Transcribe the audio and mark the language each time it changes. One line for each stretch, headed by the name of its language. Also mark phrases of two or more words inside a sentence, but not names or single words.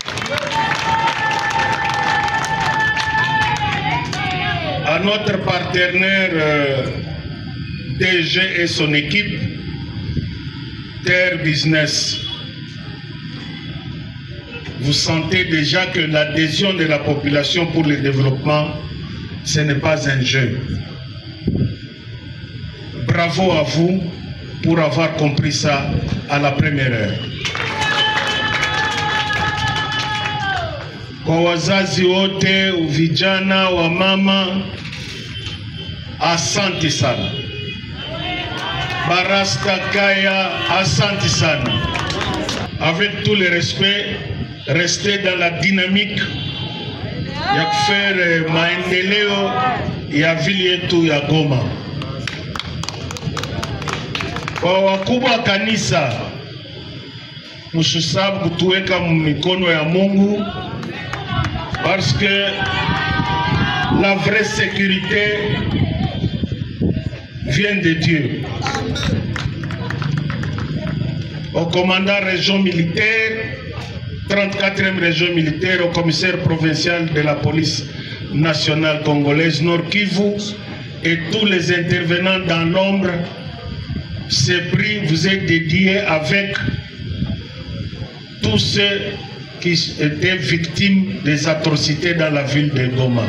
French: À notre partenaire DG et son équipe, Terre Business, vous sentez déjà que l'adhésion de la population pour le développement, ce n'est pas un jeu. Bravo à vous pour avoir compris ça à la première heure.
Swahili: Kwa wazazi wote, vijana wa mama, asante sana. Barasta Kaya, asante sana.
French: Avec tout le respect, restez dans la dynamique
Swahili: ya faire maendeleo ya vile yetu ya Goma. Kwa wakubwa kanisa, mshisabu kutuweka mikono ya Mungu,
French: parce que la vraie sécurité vient de Dieu. Au commandant région militaire, 34e région militaire, au commissaire provincial de la police nationale congolaise Nord Kivu et tous les intervenants dans l'ombre, ce prix vous est dédié avec tous ceux qui étaient victimes des atrocités dans la ville de Goma.